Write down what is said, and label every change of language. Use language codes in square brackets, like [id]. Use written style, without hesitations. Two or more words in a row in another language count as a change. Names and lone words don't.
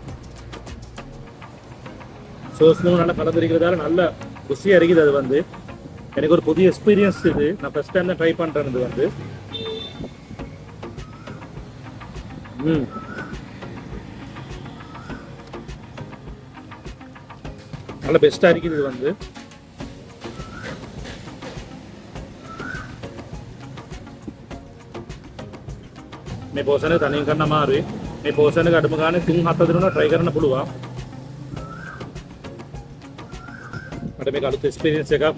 [ta] சோஸ் மூணு நல்லா கலந்துருக்கிறதால நல்ல ருசியாக இருக்குது. அது வந்து எனக்கு ஒரு புதிய எக்ஸ்பீரியன்ஸ். இது நான் [en] first time [ta] தான் ட்ரை பண்ணுறேன். இது வந்து நல்ல பெஸ்ட்டாக இருக்குது. இது வந்து [si] මේ පෝෂණය තනියෙන් කරන්න අමාරුයි. මේ පෝෂණයක අඩුම ගානේ 3-7 දිනකට try කරන්න පුළුවන්. මට මේක අලුත් එක්ස්පීරියන්ස් එකක්.